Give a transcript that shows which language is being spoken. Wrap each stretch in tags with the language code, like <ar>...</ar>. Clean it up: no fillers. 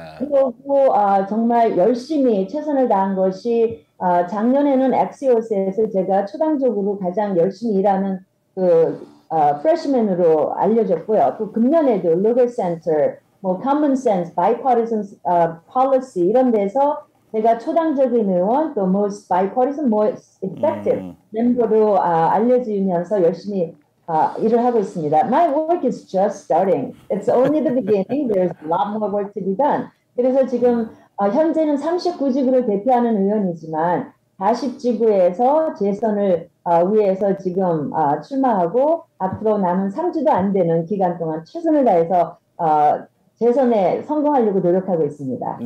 <ko>그리고 정말 열심히 최선을 다한 것이 작년에는 엑시오스에서 제가 초당적으로 가장 열심히 일하는 프레시맨으로 알려졌고요. 또 금년에도 Legal Center, Common Sense, Bipartisan Policy 이런 데서 제가 초당적인 의원 또</ko> <en>Most Bipartisan, Most Effective</en> <ko>멤버로 알려지면서 열심히 일을 하고 있습니다.</ko> <en>My work is just starting. It's only the beginning. There's a lot more work to be done.</en> <ko>그래서 지금 현재는 39지구를 대표하는 의원이지만 40지구에서 재선을 위해서 지금 출마하고 앞으로 남은 3주도 안 되는 기간 동안 최선을 다해서 재선에 성공하려고 노력하고 있습니다.</ko>